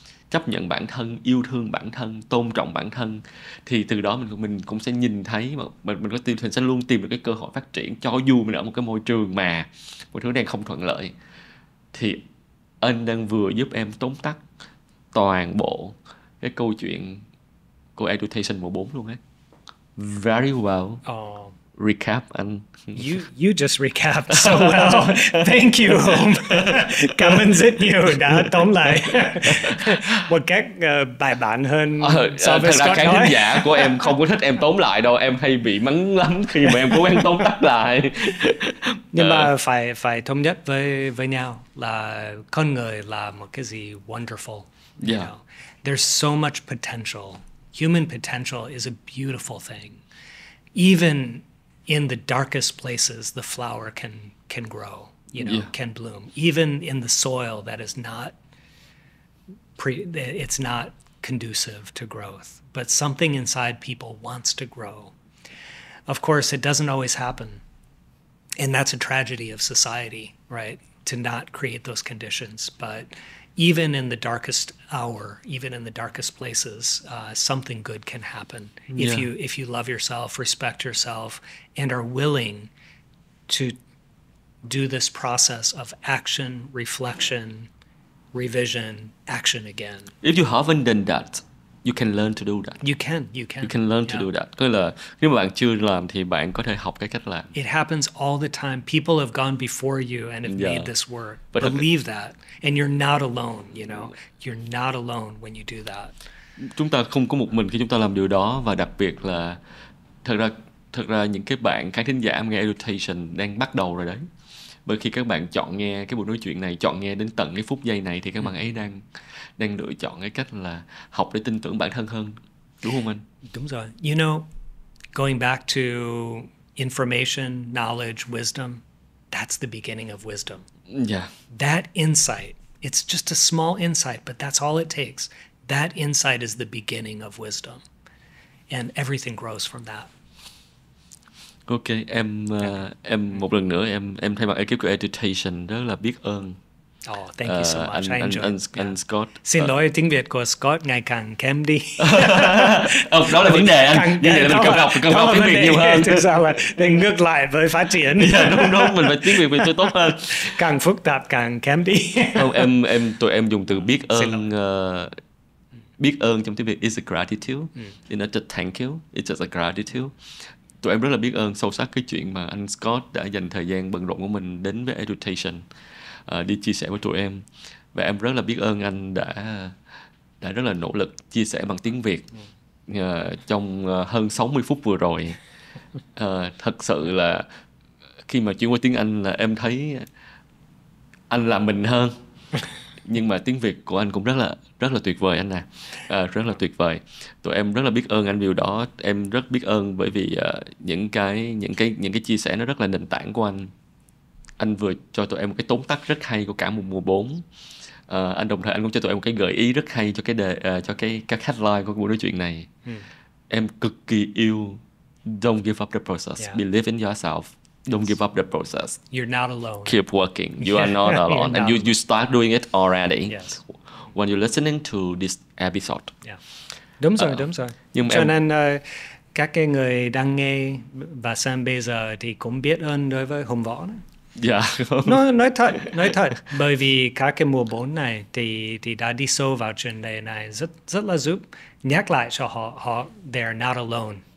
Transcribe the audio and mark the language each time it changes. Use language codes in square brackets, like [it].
[vi] Chấp nhận bản thân, yêu thương bản thân, tôn trọng bản thân, thì từ đó mình cũng sẽ nhìn thấy mình sẽ luôn tìm được cái cơ hội phát triển, cho dù mình ở một cái môi trường mà mọi thứ đang không thuận lợi. Thì anh đang vừa giúp em tóm tắt toàn bộ cái câu chuyện của Education mùa 4 luôn ấy. [en] Very well. Recap anh. You just recapped so well. Thank you, Hùng. [vi] Cảm ơn rất nhiều đã tóm lại một cách bài bản hơn so với Scott nói. Khán thính giả của em không có thích em tóm lại đâu, em hay bị mắng lắm khi mà em cố gắng tóm tắt lại. Nhưng mà phải thống nhất với nhau là con người là một cái gì wonderful. [en] You know? There's so much potential. Human potential is a beautiful thing. Even in the darkest places, the flower can grow, can bloom. Even in the soil that is it's not conducive to growth, but something inside people wants to grow. Of course, it doesn't always happen. And that's a tragedy of society, right? To not create those conditions. But even in the darkest hour, even in the darkest places, something good can happen if you love yourself, respect yourself, and are willing to do this process of action, reflection, revision, action again. If you haven't done that, you can learn to do that. You can learn to do that. [vi] Tức là nếu mà bạn chưa làm thì bạn có thể học cái cách làm. [en] It happens all the time. People have gone before you and have made this work. But believe that. And you're not alone, You're not alone when you do that. [vi] Chúng ta không có một mình khi chúng ta làm điều đó, và đặc biệt là thật ra những cái bạn khán thính giả nghe Education đang bắt đầu rồi đấy. Bởi khi các bạn chọn nghe cái buổi nói chuyện này, chọn nghe đến tận cái phút giây này thì các bạn ấy đang lựa chọn cái cách là học để tin tưởng bản thân hơn, đúng không anh? Đúng rồi. [en] Going back to information, knowledge, wisdom, that's the beginning of wisdom. That insight, it's just a small insight, but that's all it takes. That insight is the beginning of wisdom. And everything grows from that. [vi] Ok, em một lần nữa em thay mặt ekip của Education rất là biết ơn. [en] Thank you so much. [vi] Anh Scott. Xin lỗi, tiếng Việt của Scott ngày càng kém đi. Đó là vấn đề anh. Vấn đề là mình cần học tiếng Việt nhiều hơn. Thực ra là ngược lại với phát triển. Đúng, mình phải tiếng Việt tốt hơn. Càng phức tạp càng kém đi. Không, tụi em dùng từ biết ơn. Biết ơn trong tiếng Việt [en] is a gratitude. It's not just thank you, it's just a gratitude. [vi] Tụi em rất là biết ơn sâu sắc cái chuyện mà anh Scott đã dành thời gian bận rộn của mình đến với Education, đi chia sẻ với tụi em. Và em rất là biết ơn anh đã rất là nỗ lực chia sẻ bằng tiếng Việt trong hơn 60 phút vừa rồi. Thật sự là khi mà chuyển qua tiếng Anh là em thấy anh là mình hơn. Nhưng mà tiếng Việt của anh cũng rất là tuyệt vời anh nè, rất là tuyệt vời. Tụi em rất là biết ơn anh điều đó. Em rất biết ơn bởi vì những cái chia sẻ nó rất là nền tảng của anh. Anh vừa cho tụi em một cái tóm tắt rất hay của cả một mùa 4. Anh đồng thời anh cũng cho tụi em một cái gợi ý rất hay cho các headline của buổi nói chuyện này. Em cực kỳ yêu [en] Don't give up the process. Believe in yourself. Don't give up the process. You're not alone. Keep working. You are not alone. And you start doing it already. Yes. When you're listening to this episode. [vi] Đúng rồi. Cho nên các cái người đang nghe và xem bây giờ thì cũng biết ơn đối với Hùng Võ. Nói thật. Bởi vì các cái mùa 4 này thì đã đi sâu vào chuyện đề này, rất là giúp nhắc lại cho họ [en] they're not alone.